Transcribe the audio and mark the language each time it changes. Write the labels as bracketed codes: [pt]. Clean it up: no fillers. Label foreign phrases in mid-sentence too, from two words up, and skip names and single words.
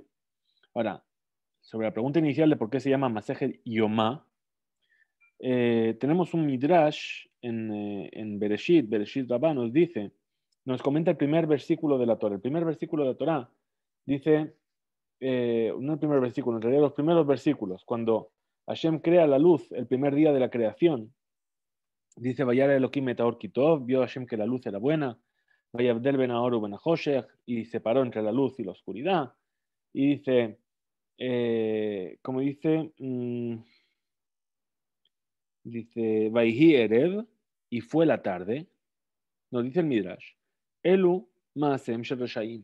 [es] Ahora, sobre la pregunta inicial de por qué se llama Masejet Yomá, tenemos un midrash en Bereshit Rabbah nos comenta el primer versículo de la Torah. El primer versículo de la Torah dice, no el primer versículo, en realidad los primeros versículos, cuando Hashem crea la luz el primer día de la creación, dice, [he] וירא אלהים את האור כי טוב, [es] vio Hashem que la luz era buena, [he] ויבדל בין האור ובין החושך, [es] y separó entre la luz y la oscuridad, y dice, como dice, [he] ויהי ערב, [es] y fue la tarde, nos dice el Midrash, [he] אלו מעשיהם של רשעים.